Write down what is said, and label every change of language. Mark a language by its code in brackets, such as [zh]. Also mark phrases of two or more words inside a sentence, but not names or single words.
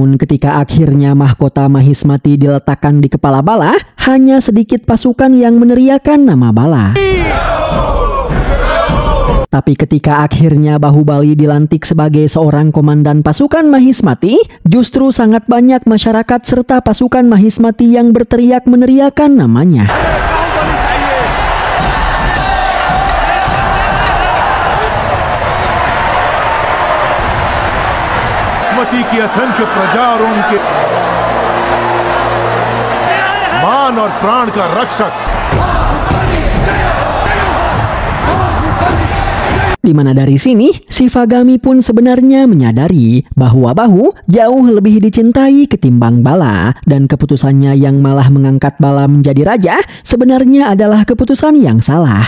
[id] ketika akhirnya mahkota Mahismati diletakkan di kepala Bala, hanya sedikit pasukan yang meneriakan nama Bala. Tapi ketika akhirnya Bahubali dilantik sebagai seorang komandan pasukan Mahismati, justru sangat banyak masyarakat serta pasukan Mahismati yang berteriak meneriakan namanya. [hi] माहिस्मती की असंख्य प्रजा और उनके मान और प्राण का रक्षक, [id] Di mana dari sini, Shivagami pun sebenarnya menyadari bahwa Bahu jauh lebih dicintai ketimbang Bala, dan keputusannya yang malah mengangkat Bala menjadi raja sebenarnya adalah keputusan yang salah.